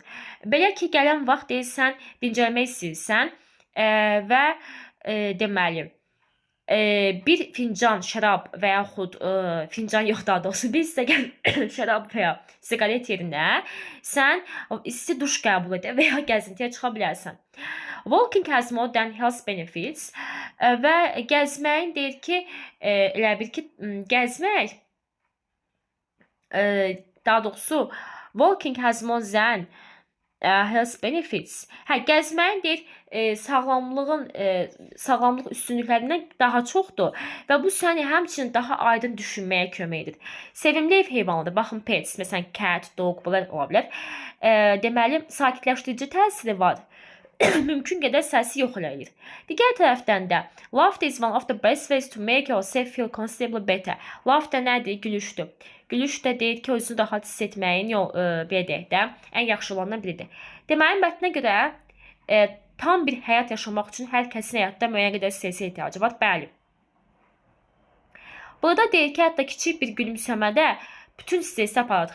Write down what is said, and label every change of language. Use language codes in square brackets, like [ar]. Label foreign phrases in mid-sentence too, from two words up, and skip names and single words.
[az] Belə ki, gələn vaxt deyirsən, dincəlmək istəyirsən və deməli, bir fincan şərab və yaxud fincan yox, daha doğrusu bir stəkan şərab və ya siqaret yerinə sən isti duş qəbul edə və ya gəzintiyə çıxa bilərsən. [en] Walking has more than health benefits [az] və gəzməyin deyir ki, elə bir ki, gəzmək, daha doğrusu [en] walking has more than health benefits. [az] Gəzməyin deyir, sağlamlıq üstünlüklərindən daha çoxdur və bu səni həmçinin daha aydın düşünməyə kömək edir. Sevimli ev heyvanıdır. Baxın, pets, məsələn, cat, dog, bunlar ola bilər. Deməli, sakitləşdirici təsiri var. Mümkün qədər səsi yox eləyir. Digər tərəfdən də, [en] laughter is one of the best ways to make yourself feel considerably better. [az] Laughter nədir? Gülüşdür. Gülüş də deyir ki, özünü rahat hiss etməyin belə deyək də, ən yaxşı olandan biridir. Deməli, mətnə görə tam bir həyat yaşamaq üçün hər kəsin həyatda müəyyən qədər stresə ehtiyacı var. Bəli. Burada deyir ki, hətta kiçik bir gülümsəmədə bütün stresi aparır.